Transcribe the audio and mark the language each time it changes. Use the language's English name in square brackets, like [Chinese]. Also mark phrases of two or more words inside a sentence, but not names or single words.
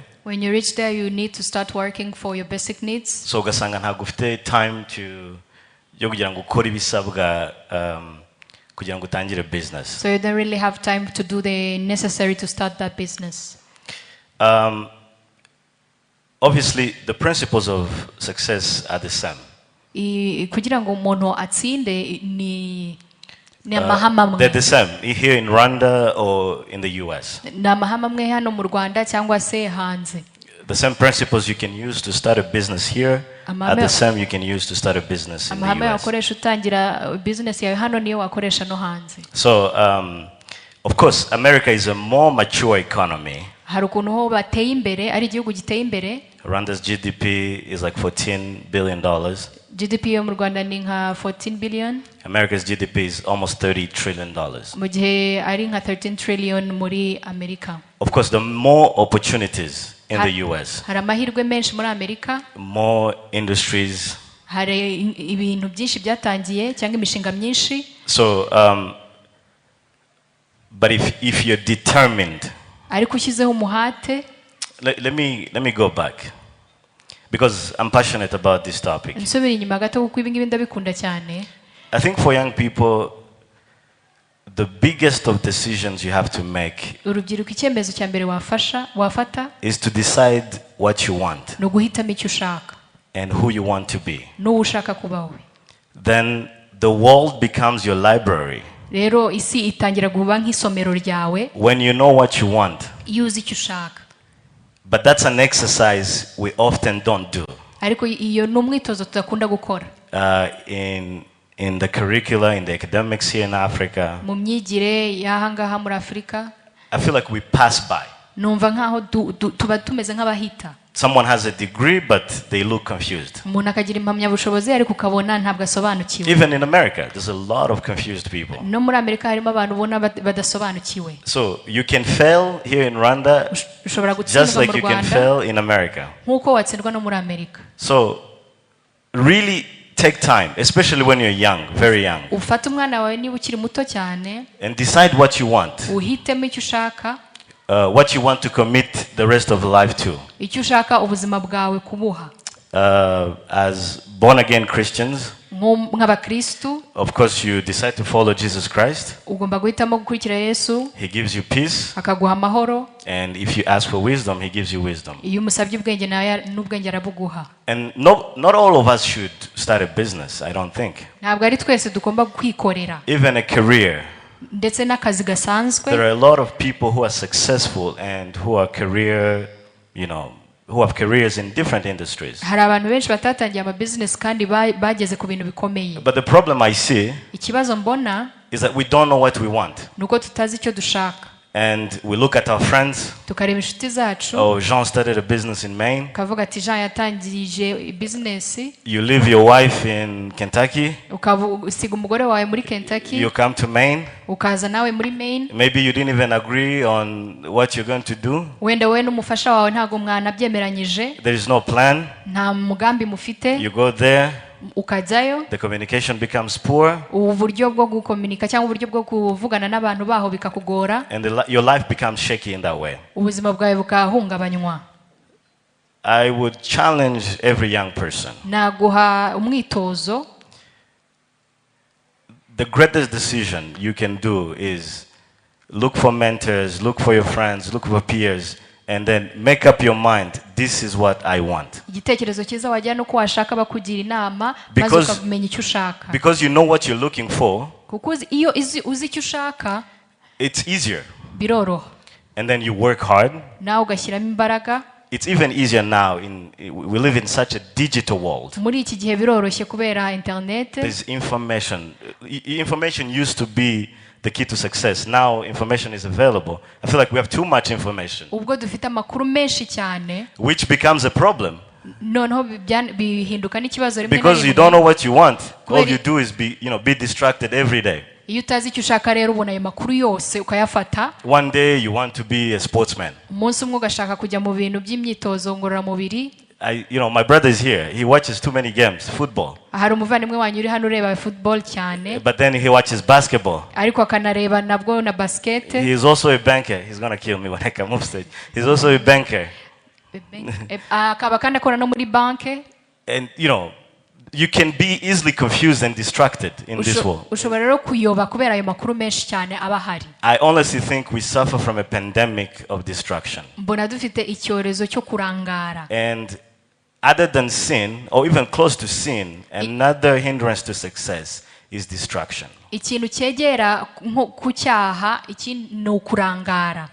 [English] When you reach there, you need to start working for your basic needs. [Kinyarwanda] So ugasanga ntabwo ufite time yo kugira ngo ukore ibisabwa kugira ngo utangire business. [English] So you don't really have time to do the necessary to start that business. Obviously, the principles of success are the same. [Kinyarwanda] Kugira ngo umuntu atsinde ni amahame amwe. [English] They're the same here in Rwanda or in the US. [Kinyarwanda] Ni amahame amwe hano mu Rwanda cyangwa se hanze. [English] The same principles you can use to start a business here are the same you can use to start a business in the US. [Kinyarwanda] Amahame wakoresha utangira business yawe hano niyo wakoresha no hanze. [English] So, of course, America is a more mature economy. [Kinyarwanda] Hari ukuntu ho bateye imbere, ari igihugu giteye imbere. [English] Rwanda's GDP is like $14 billion. [Kinyarwanda] GDP yo mu Rwanda ni nka 14 billion. [English] America's GDP is almost $30 trillion. [Kinyarwanda] Mu gihe ari nka 13 trillion muri Amerika. [English] Of course, the more opportunities in the US. [Kinyarwanda] Hari amahirwe menshi muri Amerika. [English] More industries. [Kinyarwanda] Hari ibintu byinshi byatangiye cyangwa imishinga myinshi. [English] So, but if you're determined. [Kinyarwanda] Ariko ushyizeho umuhate. [English] Let me go back because I'm passionate about this topic. [Kinyarwanda] Nsubira inyuma gato kuko ibi ngibi ndabikunda cyane. [English] I think for young people, the biggest of decisions you have to make [Kinyarwanda] urubyiruko icyemezo cya mbere wafata [English] is to decide what you want [Kinyarwanda] no guhitamo icyo ushaka [English] and who you want to be. [Kinyarwanda] n'uwo ushaka kuba we. [English] Then the world becomes your library. [Kinyarwanda] Rero isi itangira kuba nk'isomero ryawe. [English] When you know what you want. [Kinyarwanda] Iyo uzi icyo ushaka. [English] But that's an exercise we often don't do. [Kinyarwanda] Ariko iyo ni umwitozo tudakunda gukora. [English] In the curricula, in the academics here in Africa. [Kinyarwanda] Mu myigire y'ahangaha muri Afrika. [English] I feel like we pass by. [Kinyarwanda] Numva nkaho tuba tumeze nk'abahita. [English] Someone has a degree but they look confused. [Kinyarwanda] Umuntu akagira impamyabushobozi ariko ukabona ntabwo asobanukiwe. [English] Even in America, there's a lot of confused people. [Kinyarwanda] No muri Amerika harimo abantu ubona badasobanukiwe. [English] So you can fail here in Rwanda just like you can fail in America. [Kinyarwanda] Nkuko watsindwa no muri Amerika. [English] So really take time, especially when you're young, very young. [Kinyarwanda] Ufata umwana wawe niba ukiri muto cyane. [English] And decide what you want. [Kinyarwanda] Uhitemo icyo ushaka. [English] What you want to commit the rest of life to. [Kinyarwanda] Icyo ushaka ubuzima bwawe kubuha. [English] As born again Christians, [Kinyarwanda] nk'abakristu, [English] of course you decide to follow Jesus Christ. [Kinyarwanda] Ugomba guhitamo gukurikira Yesu. [English] He gives you peace. [Kinyarwanda] Akaguha amahoro. [English] And if you ask for wisdom, he gives you wisdom. [Kinyarwanda] Iyo umusabye ubwenge nawe n'ubwenge arabuguha. [English] And not all of us should start a business, I don't think. [Kinyarwanda] Ntabwo ari twese tugomba kwikorera. [English] Even a career. [Kinyarwanda] Ndetse n'akazi gasanzwe. [English] There are a lot of people who are successful and who are who have careers in different industries. [Kinyarwanda] Hari abantu benshi batatangiye ama business kandi bageze ku bintu bikomeye. [English] But the problem I see [Kinyarwanda] ikibazo mbona [English] is that we don't know what we want. [Kinyarwanda] Nuko tutazi icyo dushaka. [English] And we look at our friends. [Kinyarwanda] Tukareba inshuti zacu. [English] Oh, Jean started a business in Maine. [Kinyarwanda] Kavuga ati Jean yatangije business. [English] You leave your wife in Kentucky. [Kinyarwanda] Ukavuga umugore wawe muri Kentucky. [English] You come to Maine. [Kinyarwanda] Ukaza nawe muri Maine. [English] Maybe you didn't even agree on what you're going to do. [Kinyarwanda] Wenda we n'umufasha wawe ntago mwana byemeranyije. [English] There is no plan. [Kinyarwanda] Nta mugambi mufite. [English] You go there. [Kinyarwanda] ukajyayo [English] the communication becomes poor, [Kinyarwanda] uburyo bwo gukomunika cyangwa uburyo bwo kuvugana n'abantu baho bikakugora, [English] and your life becomes shaky in that way. [Kinyarwanda] ubuzima bwawe bukahungabanywa. [English] I would challenge every young person. [Kinyarwanda] Naguha umwitozo. [English] The greatest decision you can do is look for mentors, look for your friends, look for peers, and then make up your mind, this is what I want. [Kinyarwanda] Igitekerezo cyiza wajya no washaka bakugira inama maze ukamenya icyo ushaka. [English] Because you know what you're looking for. [Kinyarwanda] Kuko iyo uzi icyo ushaka, [English] it's easier. [Kinyarwanda] Biroroha. [English] And then you work hard. [Kinyarwanda] Nawe ugashyiramo imbaraga. [English] It's even easier now. We live in such a digital world. [Kinyarwanda] Muri iki gihe biroroshye kubera internet. [English] There's information. Information used to be the key to success. Now information is available. I feel like we have too much information. [Kinyarwanda] Ubwo dufite amakuru menshi cyane. [English] Which becomes a problem. [Kinyarwanda] Noneho bihinduka n'ikibazo rimwe na rimwe. [English] Because you don't know what you want. All you do is be distracted every day. [Kinyarwanda] Iyo utazi icyo ushaka rero ubona ayo makuru yose ukayafata. [English] One day you want to be a sportsman. [Kinyarwanda] Umunsi umwe ugashaka kujya mu bintu by'imyitozo ngororamubiri. [English] My brother is here. He watches too many games, football. [Kinyarwanda] Hari umuvandimwe wanyu uri hano ureba football cyane. [English] But then he watches basketball. [Kinyarwanda] Ariko akanareba nabwo na basket. [English] He is also a banker. He's gonna kill me when I come off stage. He's also a banker. [Kinyarwanda] Akaba kandi akora no muri banke. [English] And you can be easily confused and distracted in this world. [Kinyarwanda] Ushobora rero kuyoba kubera ayo makuru menshi cyane aba hari. [English] I honestly think we suffer from a pandemic of distraction. [Kinyarwanda] Mbona dufite icyorezo cyo kurangara. [English] And other than sin, or even close to sin, another hindrance to success is distraction. [Kinyarwanda] Ikintu cyegera ku cyaha ikindi ni ukurangara.